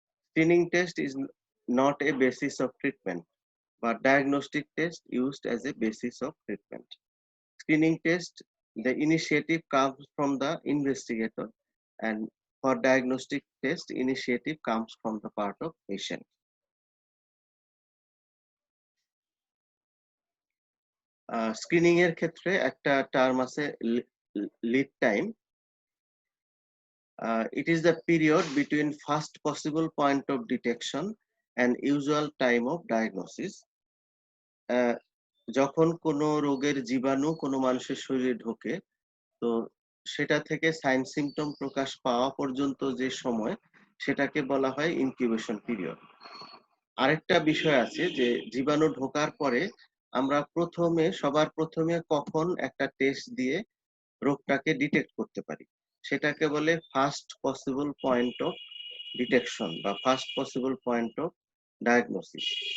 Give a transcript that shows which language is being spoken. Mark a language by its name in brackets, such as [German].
[English] Screening test is not a basis of treatment, but diagnostic test used as a basis of treatment. Screening test, the initiative comes from the investigator, and for diagnostic test, initiative comes from the part of patient. [Bangla] Screening এর ক্ষেত্রে একটা term আছে lead time. [English] It is the period between first possible point of detection and usual time of diagnosis. [Bangla] যখন কোনো রোগের জীবাণু কোনো মানুষের শরীরে ঢোকে, তো সেটা থেকে সাইন সিম্পটম প্রকাশ পাওয়া পর্যন্ত যে সময়, সেটাকে বলা হয় ইনকিউবেশন পিরিয়ড। আরেকটা বিষয় আছে যে জীবাণু ঢোকার পরে আমরা সবার প্রথমে কখন একটা টেস্ট দিয়ে রোগটাকে ডিটেক্ট করতে পারি, সেটাকে বলে first possible point of detection বা first possible point of diagnosis.